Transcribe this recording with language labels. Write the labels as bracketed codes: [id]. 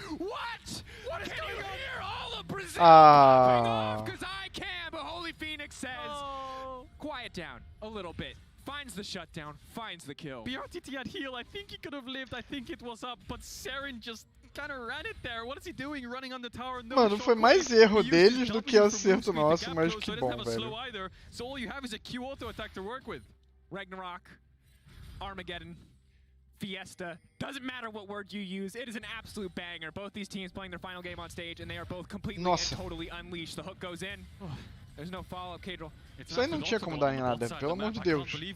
[en] What can you hear? All of Brazil popping off because I can, but Holy Phoenix says, quiet down a little bit. Finds the shutdown, finds the kill. BRTT had heal. I think he could have lived. I think it was up, but Saren just kind of ran it there. What is he doing? Running on the tower. No, [pt] mano, foi mais erro deles do que acerto nosso, mas que bom, velho. [en] So all you have is a Q auto attack to work with. Ragnarok, Armageddon, Fiesta. Doesn't matter what word you use. It is an absolute banger. Both these teams playing their final game on stage, and they are both completely and totally unleashed. The hook goes in. There's no follow-up, Cadril. [pt] Isso aí não tinha como dar em nada, pelo amor de Deus.